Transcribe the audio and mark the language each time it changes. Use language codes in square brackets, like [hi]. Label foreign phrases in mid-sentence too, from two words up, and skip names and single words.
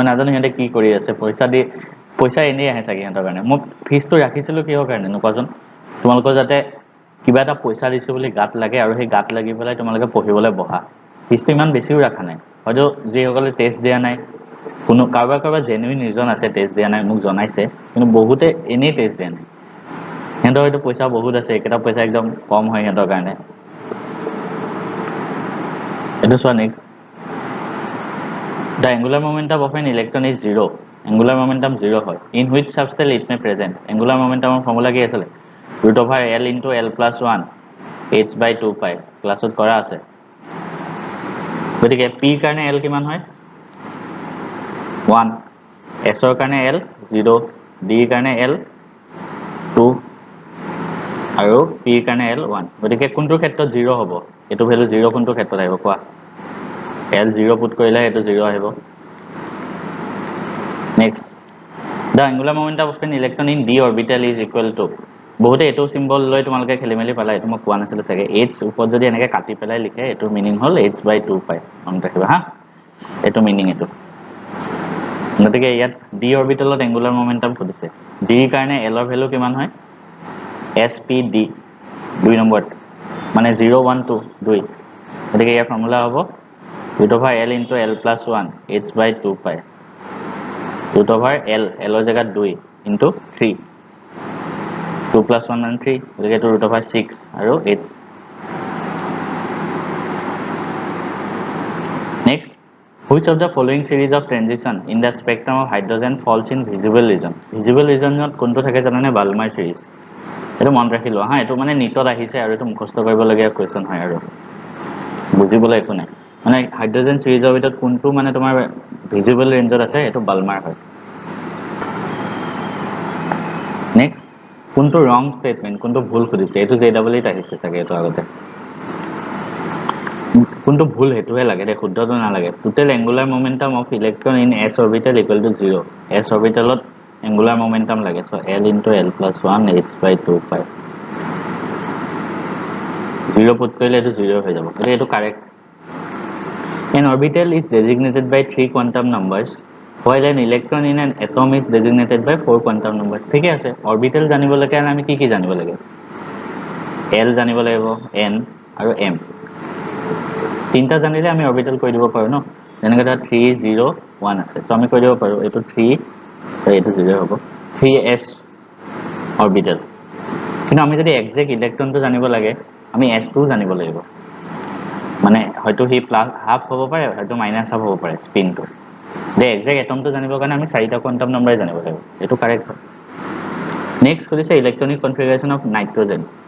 [as] নাজানো হিহঁতে কি কৰি আছে পইচা এনে আহে চাগে হিহঁতৰ কাৰণে মই ফিজটো ৰাখিছিলো কিহৰ কাৰণে নকৱাজন তোমালোকৰ যাতে কিবা এটা পইচা দিছে বুলি গাত লাগে আৰু সেই গাত লাগি পেলাই তোমালোকে পঢ়িবলৈ বহা ফিজটো ইমান বেছিও ৰাখা নাই হয়তো যিসকলে টেষ্ট দিয়া নাই কোনো কাৰোবাৰ [en] genuine reason [as] আছে টেষ্ট দিয়া নাই মোক জনাইছে কিন্তু বহুতে এনেই টেষ্ট দিয়া নাই হিহঁতৰ হয়তো পইচা বহুত আছে একেটা পইচা একদম কম হয় হিহঁতৰ কাৰণে এটো চোৱা নেক্সট [en] the angular momentum of an electron is 0 angular momentum 0 [as] হয় [en] in which subcell it may present angular momentum [as] ৰ ফৰ্মুলা কি আছিল [en] √l into l plus 1 h by 2 pi [as] ক্লাছত কৰা আছে গতিকে p কাৰণে l কিমান হয় 1 s ৰ কাৰণে l 0 d কাৰণে l 2 আৰু p কাৰণে l 1 গতিকে কোনটো ক্ষেত্ৰত 0 হ'ব এটো ভ্যালু 0 কোনটো ক্ষেত্ৰত আহিব কোৱা l 0 পুট কৰিলে এটো 0 আহিব [en] next the angular momentum of an electron in d orbital is equal to [as] বহুতে এটো সিম্বল লৈ তোমালকে খেলিমেলি পালা এটো মই কোৱা নাছিল চাগে h ওপৰত যদি এনেকে কাটি পেলাই লিখে এটো মিনিং হল [en] h by 2 pi [as] মনত ৰাখিবা হা এটো মিনিং এটো গতিকে ইয়াত d অৰবিটেলত [en] angular momentum [as] খুদিছে d কাৰণে l ৰ ভ্যালু কিমান হয় spd 2 নম্বৰ মানে 0 1 2 2 গতিকে ইয়াৰ ফৰ্মুলা হ'ব [en] √l into l plus 1 h by 2 pi √l l [as] ৰ জায়গাত [en] 2 into 3 2 plus 1 [as] মানে 3 গতিকে এটো √6 আৰু [en] h next Which of the following series of transition in the spectrum of hydrogen falls in visible region? Visible region not [as] কোনটো থাকে জানানে [en] Balmer series [as] এটো মন ৰাখিলো হা এটো মানে নিটত আহিছে আৰু এটো মুখস্থ কৰিব লগিয়া কোৱেশ্চন হয় আৰু বুজিবলৈ একো নাই মানে [en] hydrogen series [as] ভিতৰত কোনটো মানে তোমাৰ [en] visible range [as] আছে এটো বালমাৰ হয় নেক্সট কোনটো [en] wrong statement [as] কোনটো ভুল খুদিছে এটো জেডব্লিউত আহিছে চাগে এটো আগতে কোনটো ভুল হেতুহে লাগে দে শুদ্ধটো না লাগে [en] total angular momentum of electron in s orbital equal to 0 [as] s orbitalত [en] angular momentum [as] লাগে সো [en] l into l plus 1 h/2 pi 0 [as] পুট কৰিলে এটো 0 হৈ যাব এটো কারেক্ট [en] An orbital is designated by 3 quantum numbers while an electron in an atom is designated by 4 quantum [as] numbers ঠিক আছে orbital জানিবলৈ কাৰণে আমি কি জানিব লাগে l জানিব লাগিব n আৰু m তিনটা জানিলে আমি অরবিটাল কই দিব পাৰো ন যেনেকৈ 3 0 1 আছে তো আমি কই দিব পাৰো এটো 3 তো এটো 0 হ'ব 3s অরবিটাল কিন্তু আমি যদি এক্সাক্ট ইলেক্ট্রনটো জানিব লাগে আমি s2 জানিব লাগিব মানে হয়তো হি [en] plus half [as] হ'ব পাৰে হয়তো [en] minus half [as] হ'ব পাৰে স্পিনটো দে এক্সাক্ট এটমটো জানিবৰ কাৰণে আমি চাৰিটা [en] quantum number [as] জানিব লাগিব এটো কারেক্ট হয় নেক্সট কৰিছে [en] electronic configuration of nitrogen